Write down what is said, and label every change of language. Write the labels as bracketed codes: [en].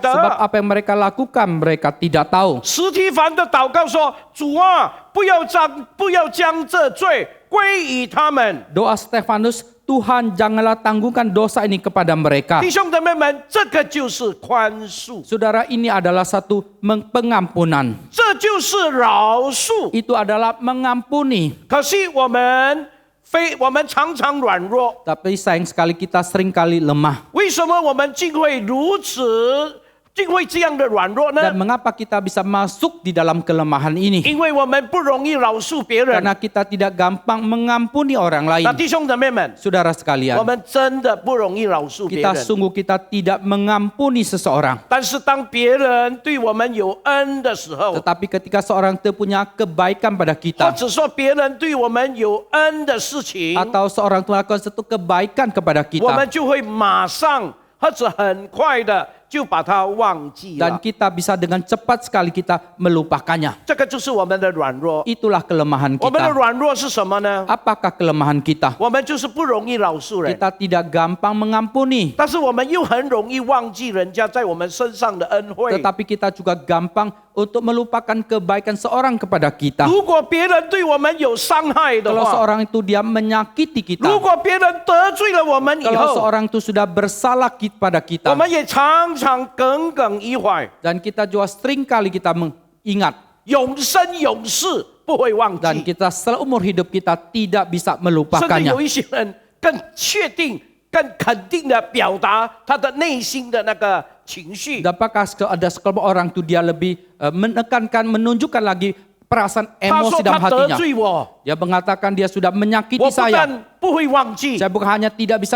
[zh] 得。” [id] apa yang mereka lakukan mereka tidak tahu. [zh] 司提反的祷告说：“主啊，不要将这罪归于他们。” [id] Doa Stefanus, Tuhan janganlah tanggungan dosa ini kepada mereka. [zh] 弟兄姊妹们，这个就是宽恕， [id] Saudara, ini adalah satu pengampunan. [zh] 这就是饶恕。 [id] Itu adalah mengampuni. [zh] 可惜我们常常软弱， [id] Tapi sayang sekali kita seringkali lemah. [zh] 为什么我们竟会这样的软弱呢 [id] Dan？ mengapa kita bisa masuk di dalam kelemahan ini? [zh] 因为我们不容易饶恕别人。 [id] Karena kita tidak gampang mengampuni orang lain. [zh] 那弟兄姊妹们， [id] Saudara [zh] 我 [id] sekalian, [zh] 们真的不容易饶恕别 [id] kita [zh] 人。 [id] sungguh kita tidak mengampuni seseorang. [zh] 但是当别人对我们有恩的时候， [id] Tetapi ketika seorang itu punya kebaikan pada [zh] 或 [id] kita, [zh] 者说别人对我们有恩的事情， [id] atau seorang itu melakukan satu kebaikan kepada [zh] 我们就会马上或者很快的就把它忘记 [id] dan [zh] 了。 [id] kita bisa dengan cepat sekali kita melupakannya. [zh] 这个就是我们的软弱。 [id] Itulah kelemahan [zh] 我们的 [id] kita. [zh] 软弱是什么呢？ [id] Apakah kelemahan kita? [zh] 我们就是不容易饶恕人， [id] Kita tidak gampang mengampuni, [zh] 但是我们又很容易忘记人家在我们身上的恩惠。 [id] tetapi kita juga gampang untuk melupakan kebaikan seorang kepada kita. [zh] 如果别人对我们有伤害的 [id] Kalau [zh] 话， [id] seorang itu dia menyakiti [zh] 如果别人得罪了我们以 [id] kalau seorang itu sudah bersalah pada [zh] 我 [id] kita, [zh] 们也常常耿耿于怀， [id] dan kita juga sering kali kita mengingat, [zh] 永生永世不会忘 [id] dan [zh] 记。 [id] kita seumur hidup kita tidak bisa [zh] 甚至 [id] melupakannya. [zh] 有一些人更确定、更肯定的表达他的内心的那个情绪。 [id] Apakah ada sekelompok orang itu dia lebih menekankan, menunjukkan lagi perasaan [zh] 他 [id] emosi [zh] 说 [id] dalam [zh] 他得 [id] hatinya. [zh] 罪我， [id] Dia mengatakan dia sudah [zh] 我 [id] menyakiti [zh] 不 [id] saya. [zh] 但不会忘记， Saya bukan hanya tidak bisa